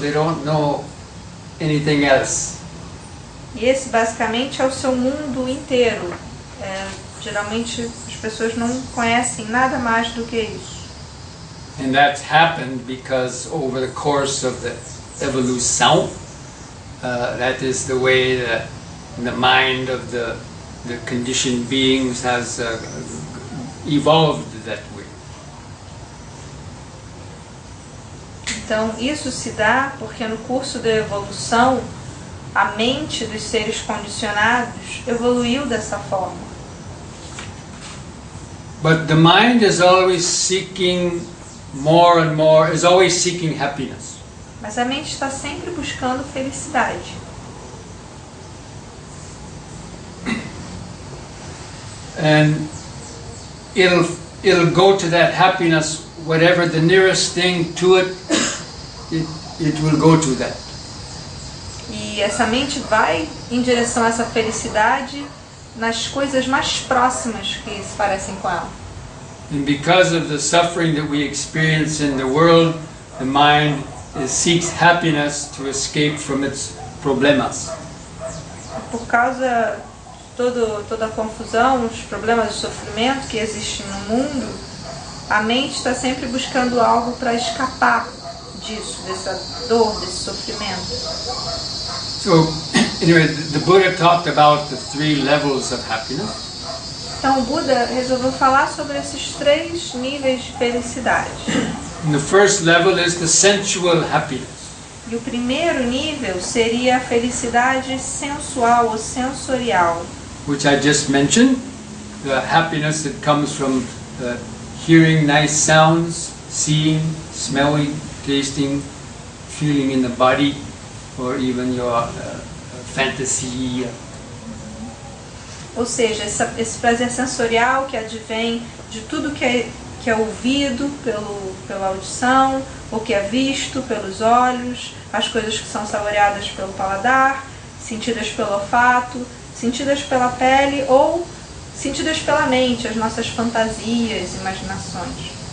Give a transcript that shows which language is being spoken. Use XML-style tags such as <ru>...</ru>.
<en>They don't know anything else.</en> <pt>E esse basicamente é o seu mundo inteiro. Geralmente as pessoas não conhecem nada mais do que isso.</pt> <en>And that's happened because over the course of the evolução, that is the way that the mind of the conditioned beings has evolved that way.</en> <pt>Então isso se dá porque no curso da evolução a mente dos seres condicionados evoluiu dessa forma.</pt> <en>But the mind is always seeking more and more, is always seeking happiness.</en> <pt>Mas a mente está sempre buscando felicidade.</pt> <en>And it'll go to that happiness, whatever the nearest thing to it, it will go to that.</en> <pt>E essa mente vai em direção a essa felicidade nas coisas mais próximas que se parecem com ela.</pt> <en>And because of the suffering that we experience in the world, the mind seeks happiness to escape from its problemas.</en> <pt>Por causa de toda a confusão, os problemas de sofrimento que existem no mundo, a mente está sempre buscando algo para escapar disso, dessa dor, desse sofrimento.</pt> <en>So, anyway, the Buddha talked about the 3 levels of happiness.</en> <pt>Então o Buda resolveu falar sobre esses 3 níveis de felicidade.</pt> <en>And the first level is the sensual happiness.</en> <pt>E o primeiro nível seria a felicidade sensual ou sensorial,</pt> <en>Which I just mentioned, the happiness that comes from hearing nice sounds, seeing, smelling, tasting, feeling in the body, or even your fantasy.</en> <pt>Ou seja, esse prazer sensorial que advém de tudo que é ouvido pela audição, ou que é visto pelos olhos, as coisas que são saboreadas pelo paladar, sentidas pelo olfato, sentidas pela pele ou sentidas pela mente, as nossas fantasias, imaginações.</pt>